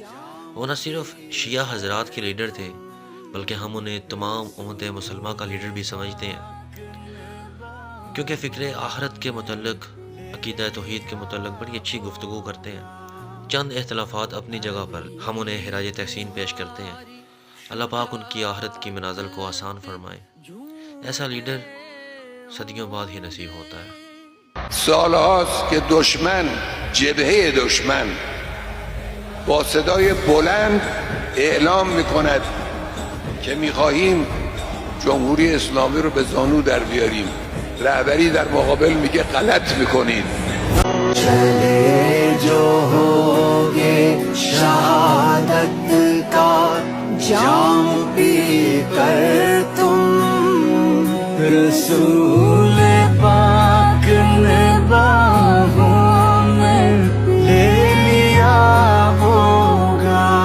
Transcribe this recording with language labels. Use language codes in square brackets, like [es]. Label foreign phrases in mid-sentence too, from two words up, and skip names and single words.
[ur] وہ نہ صرف شیعہ حضرات کے لیڈر تھے بلکہ ہم انہیں تمام امت مسلمہ کا لیڈر بھی سمجھتے ہیں، کیونکہ فکر آخرت کے متعلق، عقیدہ توحید کے متعلق بڑی اچھی گفتگو کرتے ہیں۔ چند اختلافات اپنی جگہ پر، ہم انہیں خراج تحسین پیش کرتے ہیں۔ اللہ پاک ان کی آخرت کی منازل کو آسان فرمائے۔ ایسا لیڈر صدیوں بعد ہی نصیب ہوتا ہے۔ [fa] سالهاست که دشمن، جبهه دشمن با صدای بلند اعلام میکند که میخواهیم جمهوری اسلامی رو به زانو در بیاریم. رهبری در مقابل میگه غلط میکنید. [ur] چلے جو ہوگے شہادت کا جام پی کر تم، رسول پاک نے باہوں میں لے لیا ہوگا۔